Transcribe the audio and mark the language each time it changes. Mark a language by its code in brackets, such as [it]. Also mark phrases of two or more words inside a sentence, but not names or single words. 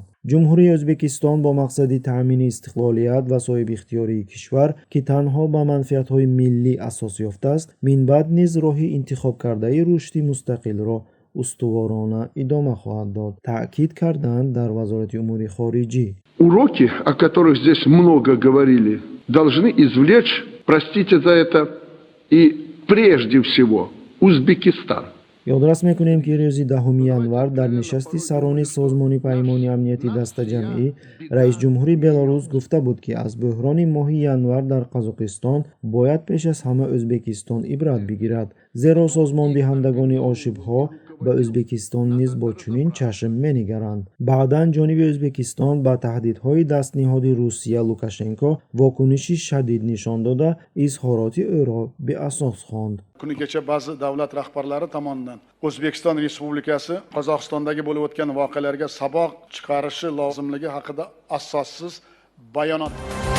[tg] ҷумҳурии Ӯзбекистон бо мақсади таъмини истиқлолият ва соҳибихтиёрии кишвар, ки танҳо ба манфиатҳои миллӣ асос ёфтааст, минбаъд низ роҳи интихобкардаи рушди мустақилро устуворона идома хоҳад дод, таъкид карданд дар вазорати умури хориҷӣ. [ru] Уроки, о которых здесь много говорили, должны извлечь, простите за это, и прежде всего Узбекистан. [tg] ёдрас мекунем, ки рӯзи 10 январ дар нишасти сарони созмони паймони амнияти дастаҷамъӣ раисҷумҳури Беларус гуфта буд, ки аз бӯҳрони моҳи январ дар Қазоқистон бояд пеш аз ҳама Ӯзбекистон ибрат бигирад, зеро созмондиҳандагони ошибҳо ба Ӯзбекистон низ бо чунин чашм менигаранд. баъдан ҷониби Ӯзбекистон ба таҳдидҳои дастниҳоди Русия Лукашенко вокуниши шадид нишон дода, изҳороти ӯро беасос хонд. [uz] Kuni kecha ba'zi davlat rahbarlari tomonidan O'zbekiston Respublikasi Qozog'istondagi bo'lib o'tgan voqealarga saboq chiqarishi lozimligi haqida asossiz bayonot